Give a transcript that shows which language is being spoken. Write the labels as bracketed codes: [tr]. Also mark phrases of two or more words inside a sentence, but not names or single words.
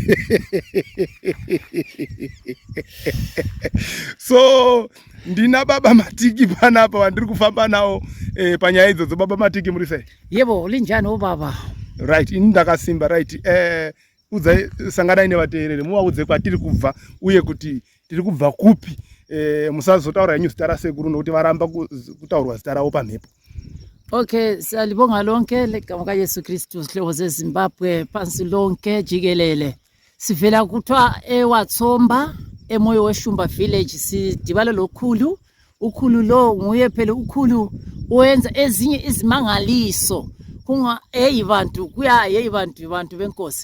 [sn] So ndina baba matiki panapa vandiri kufamba nawo panyaya idzodzo. Baba matiki muri sei? [nd] Yebo linjani baba? [sn] Right, ini ndakasimba right. Udzai sanganai nevateereri muvaudze kwatiri kubva uye kuti tiri kubva kupi. Musazotaura henyu zita rasekuru nokuti varamba kutaurwa zita ravo pamhepo. [nd] Okay, siyalibonga lonke legama kaYesu Kristu zihlobo zeZimbabwe phansi lonke jikelele. Sivela kuthiwa eWatsomba emoyo weshumba village sidibale lokhulu. Ukhulu lo nguye phela ukhulu oyenza ezinye izimangaliso kunga bantu kuya bantu benkosi.